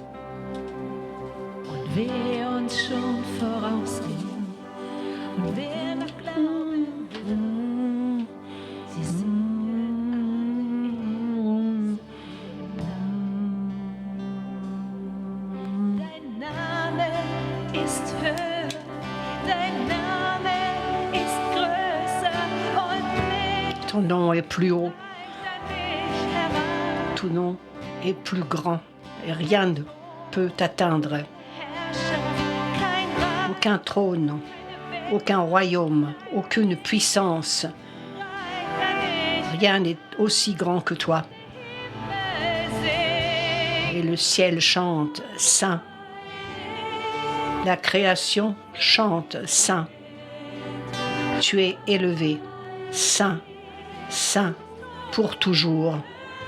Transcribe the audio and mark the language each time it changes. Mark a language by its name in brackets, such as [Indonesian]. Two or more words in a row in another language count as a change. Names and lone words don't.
[German] Und wer uns schon vorausging und wer noch glauben will, sie singen alle Dein Name ist höher, dein Name ist größer und mehr [French] Ton nom est plus haut, [German] an dich heran. [French] ton nom est plus grand, et rien ne peut t'atteindre. [German] Herrschaft, kein Reich, [French] Aucun trône, aucun royaume, aucune puissance, [German] an dich [French] rien n'est aussi grand que toi. [German] sing. [French] Et le ciel chante Saint. La création chante Saint. Tu es élevé, Saint, Saint, pour toujours.